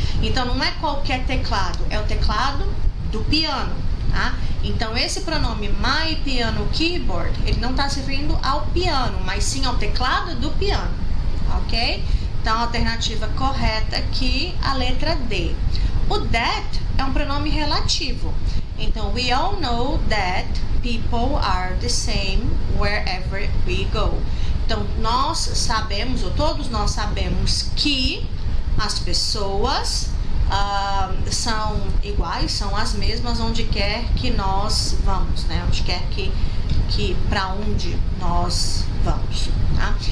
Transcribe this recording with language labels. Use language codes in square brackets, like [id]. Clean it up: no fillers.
[pt] Então, não é qualquer teclado, é o teclado do piano, tá? Então, esse pronome [en] my piano keyboard, [pt] ele não está se referindo ao piano, mas sim ao teclado do piano, ok? Então, a alternativa correta aqui, a letra D. O that é um pronome relativo. [en] Então, we all know that people are the same wherever we go. [pt] Então, nós sabemos, ou todos nós sabemos, que as pessoas são iguais, são as mesmas onde quer que nós vamos, né? Onde quer que para onde nós vamos, tá?